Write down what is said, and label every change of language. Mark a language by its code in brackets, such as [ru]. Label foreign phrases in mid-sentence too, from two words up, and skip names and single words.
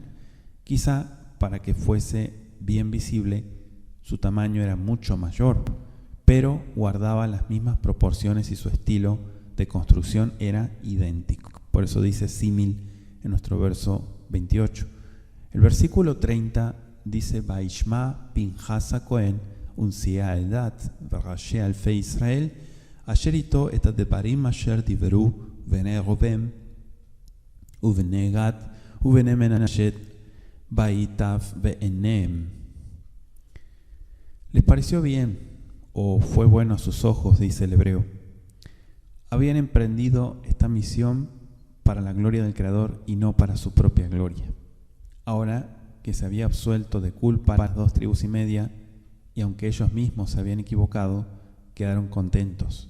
[es] Quizá para que fuese bien visible, su tamaño era mucho mayor, pero guardaba las mismas proporciones y su estilo de construcción era idéntico. Por eso dice símil en nuestro verso 28. El versículo 30 dice: [he] וישמע פינחס כהן ונשיאי עדת וראשי אלפי ישראל אשר אתו את הדברים אשר דברו בני ראובן ובני גד ובני מנשה וייטב בעיניהם. [es] Les pareció bien, o fue bueno a sus ojos, dice el hebreo. Habían emprendido esta misión para la gloria del Creador y no para su propia gloria. Ahora que se había absuelto de culpa a las 2 tribus y media, y aunque ellos mismos se habían equivocado, quedaron contentos.